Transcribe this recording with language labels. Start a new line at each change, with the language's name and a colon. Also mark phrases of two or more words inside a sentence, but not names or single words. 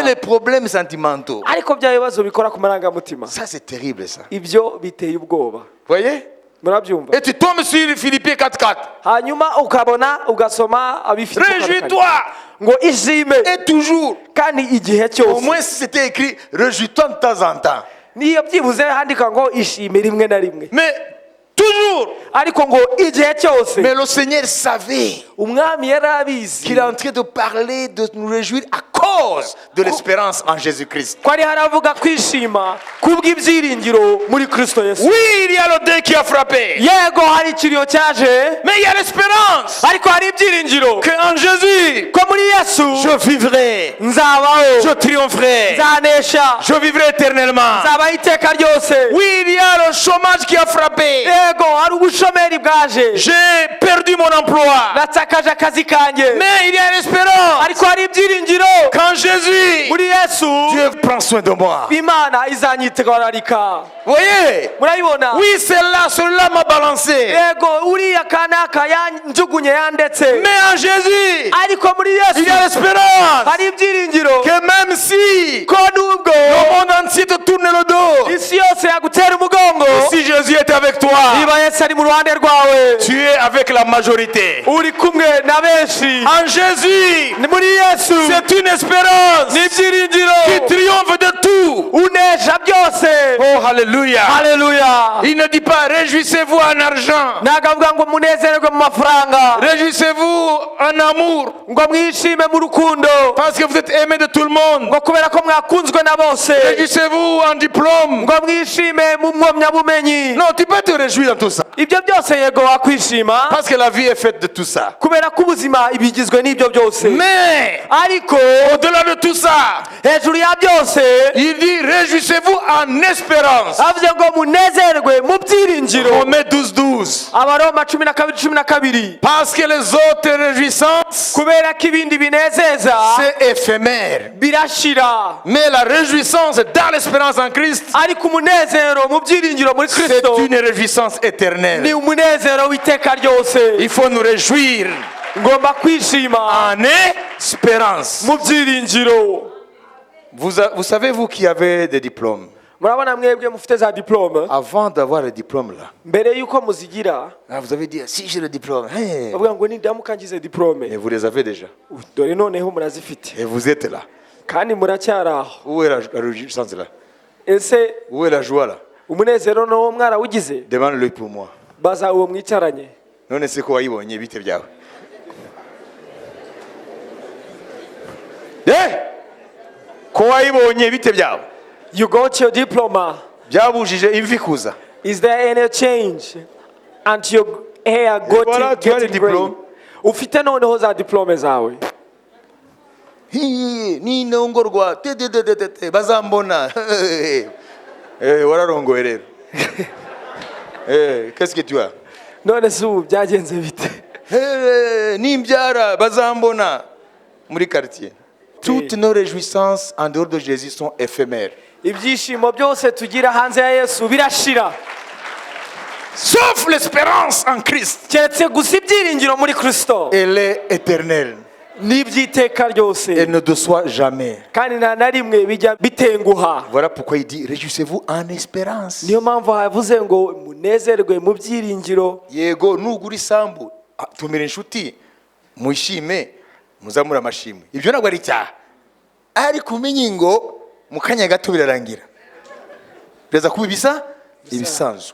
French: les problèmes sentimentaux,
Kinyarwanda: Ariko bya bibazo bikora ku marangamutima,
French: ça c'est terrible ça.
Kinyarwanda: ibyo biteye ubwoba.
French: Voyez?
Kinyarwanda: Murabyumva?
French: Et tu tombes sur Philippiens 4:4.
Kinyarwanda: Hanyuma ukabona ugasoma abifite
French: Réjouis-toi
Kinyarwanda: ngo ishime
French: et toujours.
Kinyarwanda: kandi igihe
French: Au
Kinyarwanda: cyose.
French: moins si c'était écrit, réjouis-toi de temps en temps.
Kinyarwanda: Niyo byibuze handika ngo ishime rimwe na rimwe.
French: Mais toujours.
Kinyarwanda: Ariko ngo igihe cyose.
French: Mais le Seigneur savait
Kinyarwanda: Umwami yari abizi
French: qu'il est en train de parler, de nous réjouir à cause de l'espérance en Jésus-Christ.
Kinyarwanda: ko ari haravuga kwishima kubw'ibyiringiro muri Kristo Yesu.
French: Oui, il y a le deuil qui a frappé.
Kinyarwanda: Yego hari ikiriyo cyaje,
French: Mais il y a l'espérance
Kinyarwanda: ariko hari ibyiringiro
French: qu'en Jésus,
Kinyarwanda: ko muri Yesu
French: je vivrai,
Kinyarwanda: nzabaho,
French: je triompherai,
Kinyarwanda: nzanesha,
French: je vivrai éternellement.
Kinyarwanda: nzabaho iteka ryose.
French: Oui, il y a le chômage qui a frappé.
Kinyarwanda: Yego hari ubushomeri bwaje,
French: J'ai perdu mon emploi.
Kinyarwanda: natakaje akazi kanjye,
French: Mais il y a l'espérance
Kinyarwanda: ariko hari ibyiringiro
French: qu'en Jésus,
Kinyarwanda: muri Yesu
French: Dieu prend soin de moi.
Kinyarwanda: Imana izanyitwararika.
French: Vous voyez?
Kinyarwanda: Murayibona?
French: Oui, cela m'a balancé.
Kinyarwanda: Yego uriya kanaka yanjugunye yandetse,
French: Mais en Jésus,
Kinyarwanda: ariko muri
French: il
Kinyarwanda: Yesu
French: y a l'espérance
Kinyarwanda: hari ibyiringiro
French: que même
Kinyarwanda: ko nubwo
French: le monde entier te tourne le dos,
Kinyarwanda: isi yose yagutera umugongo,
French: si Jésus est avec toi,
Kinyarwanda: niba yesu ari mu ruhande rwawe
French: tu es avec la majorité.
Kinyarwanda: uri kumwe na benshi
French: En Jésus,
Kinyarwanda: ni muri yesu
French: c'est une espérance
Kinyarwanda: ni ibyiringiro
French: qui triomphe de tout.
Kinyarwanda: unesha byose.
French: Oh, alléluia.
Kinyarwanda: Haleluya.
French: Il ne dit pas réjouissez-vous en argent,
Kinyarwanda: ntabwo avuga ngo munezererwe mu mafaranga,
French: réjouissez-vous en amour,
Kinyarwanda: ngo mwishime mu rukundo,
French: parce que vous êtes aimé de tout le monde.
Kinyarwanda: ngo kubera ko mwakunzwe na bose,
French: Réjouissez-vous en diplôme.
Kinyarwanda: ngo mwishime mu mpamyabumenyi.
French: Non, tu peux te réjouir dans tout ça.
Kinyarwanda: ibyo byose yego wakwishima,
French: Parce que la vie est faite de tout ça.
Kinyarwanda: kubera ko ubuzima ibigizwe n'ibyo byose.
French: Mais,
Kinyarwanda: ariko
French: au-delà de tout ça,
Kinyarwanda: hejuru ya byose
French: il dit réjouissez-vous en espérance.
Kinyarwanda: avuze ngo munezerwe mu byiringiro.
French: Romains 12:12.
Kinyarwanda: abaroma 12:12.
French: Parce que les autres réjouissances,
Kinyarwanda: kubera ko ibindi binezeza
French: c'est éphémère.
Kinyarwanda: birashira,
French: Mais la réjouissance dans l'espérance en Christ,
Kinyarwanda: ariko umunezero mu byiringiro muri
French: c'est
Kinyarwanda: kristo
French: une réjouissance
Kinyarwanda: ni
French: éternelle.
Kinyarwanda: umunezero w'iteka ryose.
French: Il faut nous réjouir
Kinyarwanda: ngomba kwishima
French: en espérance.
Kinyarwanda: mu byiringiro.
French: Vous savez, vous qui avez des diplômes,
Kinyarwanda: murabona mwebwe mufite za diplome,
French: avant d'avoir le diplôme là,
Kinyarwanda: mbere y'uko muzigira
French: vous avez dit si j'ai le diplôme, hey,
Kinyarwanda: bavuga ngo nindamuka ngize diplome,
French: mais vous les avez déjà.
Kinyarwanda: dore noneho murazifite
French: Et vous êtes là.
Kinyarwanda: kandi muracyari aho.
French: Où est la réjouissance là?
Kinyarwanda: ese
French: Où est la joie là?
Kinyarwanda: umunezero no mwarawugize?
French: Demande-le pour moi.
Kinyarwanda: baza uwo mwicaranye. None se ko wayibonye bite byawe? Ko wayibonye bite byawe?
English: You got your diploma.
Kinyarwanda: Byabujije imvi kuza.
English: Is there any change? And your hair
French: voilà, tu as le
English: getting gray.
French: diplôme.
Kinyarwanda: Ufite noneho za diplome zawe. Ni ndongorwa bazambona. Wararongoye rero.
French: Qu'est-ce que tu as?
Kinyarwanda: none se ubu byagenze bite? Nimbyara bazambona muri quartier.
French: Toutes nos réjouissances en dehors de Jésus sont éphémères.
Kinyarwanda: ibyishimo byose tugira hanze ya yesu birashira,
French: Sauf l'espérance en Christ.
Kinyarwanda: keretse gusa ibyiringiro muri kristo
French: Elle est éternelle.
Kinyarwanda: n'iby'iteka ryose,
French: Elle ne déçoit jamais.
Kinyarwanda: kandi nta na rimwe bijya bitenguha.
French: Voilà pourquoi il dit réjouissez-vous en espérance.
Kinyarwanda: niyo mpamvu havuze ngo munezerwe mu byiringiro. Yego nugura isambu tumira inshuti mwishime muzamura amashimwe. Ibyo ntabwo ari icyaha. Ariko umenye ngo mu kanya gato birarangira. Bireza kuba ibisanzwe.